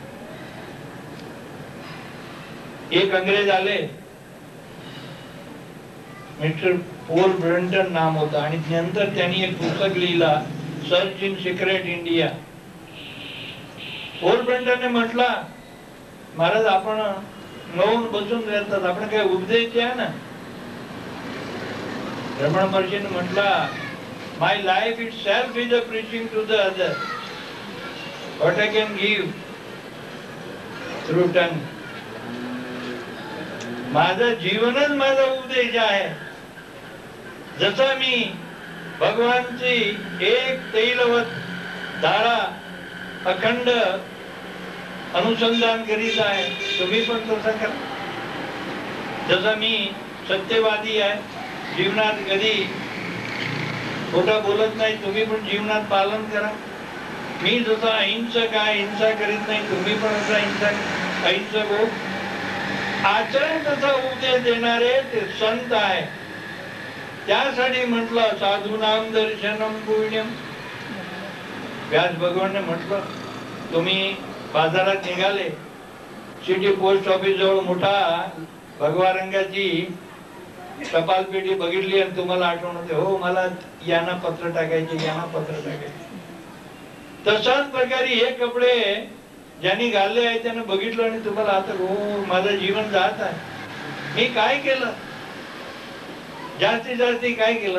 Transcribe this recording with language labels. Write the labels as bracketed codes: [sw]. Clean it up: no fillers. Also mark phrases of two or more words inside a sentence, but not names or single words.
[mr] एक अंग्रेज आले, मिस्टर पॉल ब्रंटन नाम होता आणि नंतर त्यांनी एक पुस्तक लिहिला सर्च इन सिक्रेट इंडिया. पॉल ब्रंटनने म्हटला महाराज आपण नवून बसून राहतात, आपण काय उपदेश आहे ना. रमण महर्षीने म्हटला [en] my life itself is a preaching to the other what I can give through tongue. [mr] माझं जीवनच माझा उपदेश आहे. जसा मी भगवानची एक तैलवत धारा अखंड अनुसंधान करीत आहे, तुम्ही पण तसं करा. जसं मी सत्यवादी आहे, जीवनात कधी खोटा बोलत नाही, तुम्ही पण जीवनात पालन करा. मी जसं अहिंसक आहे, हिंसा करीत नाही, तुम्ही पण असं अहिंसक हो. आचरण तसा उपदेश देणारे ते संत आहे. त्यासाठी म्हटलं [sa] साधूनाम दर्शनम पुण्यम. [mr] व्यास भगवानने म्हटलं, तुम्ही बाजारात निघाले, सिटी पोस्ट ऑफिस जवळ मोठा भगवा रंगाची टपाल पेटी बघितली आणि तुम्हाला आठवण होते, हो मला यांना पत्र टाकायचे, यांना पत्र टाकायचे. तशाच प्रकारे हे कपडे ज्यांनी घालले आहे त्यानं बघितलं आणि तुम्हाला आता हो माझं जीवन जात आहे, मी काय केलं, जास्तीत जास्त काय केलं.